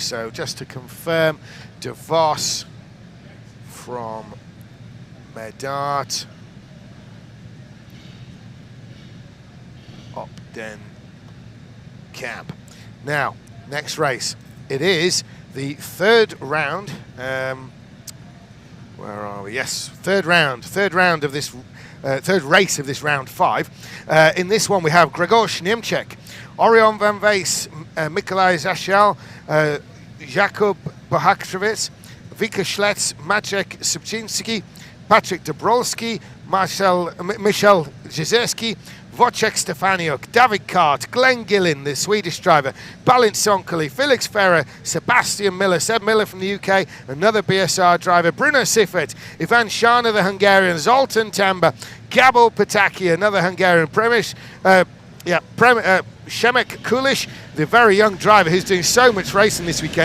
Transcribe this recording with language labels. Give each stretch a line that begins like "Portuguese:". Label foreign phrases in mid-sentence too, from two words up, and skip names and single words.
English: So just to confirm, De Vos from Medart, Opdam-Kamp. Now, next race. It is the third round. Where are we? Yes, third round of this, third race of this round 5. In this one, we have Gregor Niemczek, Orion Van Wees, Nikolai Zashal, Jakub Bohakrowicz, Vika Schlitz, Maciek Subczynski, Patryk Dabrowski, Michał Jezierski, Wojciech Stefaniuk, David Kart, Glenn Gillen, the Swedish driver, Balint Sonkoli, Felix Ferrer, Sebastian Miller, Seb Miller from the UK, another BSR driver, Bruno Siffert, Ivan Shana, the Hungarian, Zoltan Tamba, Gabor Pataki, another Hungarian, Przemek Kulish, the very young driver who's doing so much racing this weekend.